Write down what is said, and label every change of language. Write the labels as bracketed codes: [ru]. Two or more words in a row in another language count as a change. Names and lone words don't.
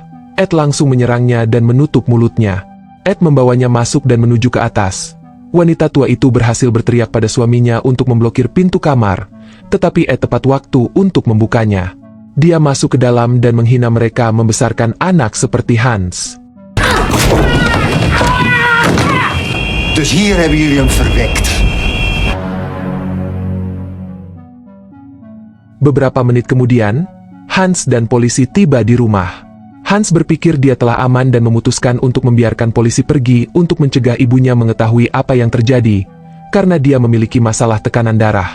[id] Ed langsung menyerangnya dan menutup mulutnya. Ed membawanya masuk dan menuju ke atas. Wanita tua itu berhasil berteriak pada suaminya untuk memblokir pintu kamar, tetapi Ed tepat waktu untuk membukanya. Dia masuk ke dalam dan menghina mereka membesarkan anak seperti Hans. [nl] Dus hier hebben jullie hem verwekt. [id] Beberapa menit kemudian, Hans dan polisi tiba di rumah. Hans berpikir dia telah aman dan memutuskan untuk membiarkan polisi pergi untuk mencegah ibunya mengetahui apa yang terjadi, karena dia memiliki masalah tekanan darah.